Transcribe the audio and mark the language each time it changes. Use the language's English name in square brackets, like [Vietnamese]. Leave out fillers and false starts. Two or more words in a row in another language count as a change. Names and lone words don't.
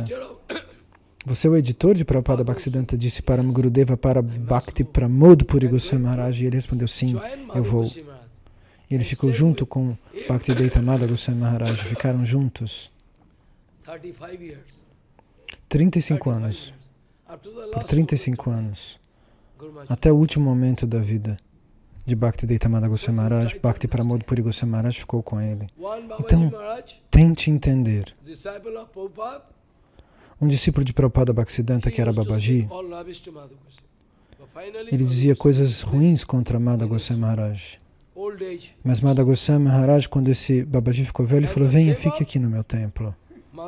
[Portuguese] Você é o editor de Prabhupada Bhaktisiddhanta, disse Param Gurudeva para Bhakti Pramod Puri Goswami Maharaj, e ele respondeu, sim, eu vou. E ele ficou junto com Bhaktivedanta Madhava Goswami Maharaj, ficaram juntos 35 anos. Por 35 anos, até o último momento da vida de Bhaktivedanta Madhava Goswami Maharaj, Bhakti Pramod Puri Goswami Maharaj ficou com ele. Então, tente entender. Um discípulo de Prabhupada Bhaktisiddhanta, que era Babaji, ele dizia coisas ruins contra Madhava Goswami Maharaj. Mas Madhava Goswami Maharaj, quando esse Babaji ficou velho, ele falou, venha, fique aqui no meu templo.